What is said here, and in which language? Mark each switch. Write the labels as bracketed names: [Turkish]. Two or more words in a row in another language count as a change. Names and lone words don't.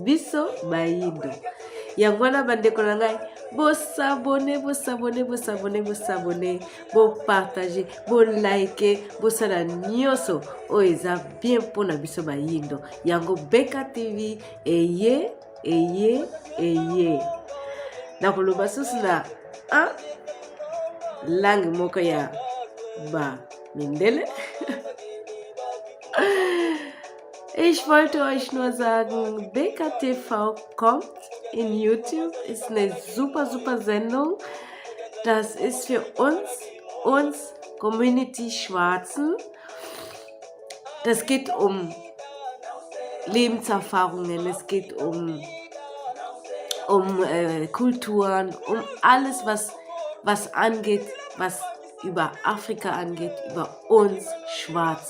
[Lingala] yango wana bandeko na ngai bosabone bopartage bolike bosala nyonso oyo eza bien mpona biso bayindo yango Beka TV eye nakoloba susu na langue moko ya mindele [German] Ich wollte euch nur sagen, Beka TV kommt in YouTube, ist eine super Sendung. Das ist für uns Community Schwarzen. Das geht um Lebenserfahrungen, es geht um Kulturen, um alles, was angeht, was über Afrika angeht, über uns Schwarzen.